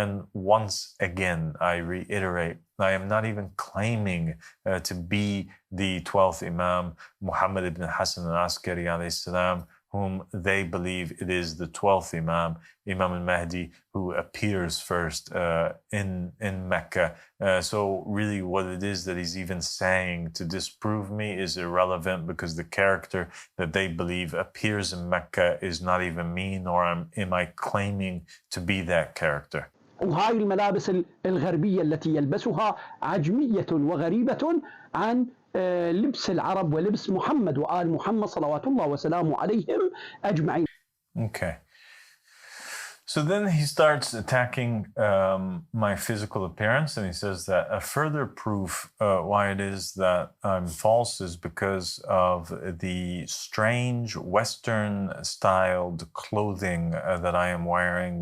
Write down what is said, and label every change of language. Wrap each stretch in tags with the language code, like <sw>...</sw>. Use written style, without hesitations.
<en>And once again, I reiterate, I am not even claiming to be the 12th Imam, Muhammad ibn Hassan al-Askari alayhi salam, whom they believe it is the 12th Imam, Imam al-Mahdi, who appears first in Mecca. So really what it is that he's even saying to disprove me is irrelevant, because the character that they believe appears in Mecca is not even me, nor am I claiming to be that character.</en> <ar>وهاي الملابس الغربية التي يلبسها عجمية وغريبة عن لبس العرب ولبس محمد وآل محمد صلوات الله وسلامه عليهم أجمعين.</ar> <en>Okay. So then he starts attacking my physical appearance, and he says that a further proof why it is that I'm false is because of the strange Western-styled clothing that I am wearing.</en>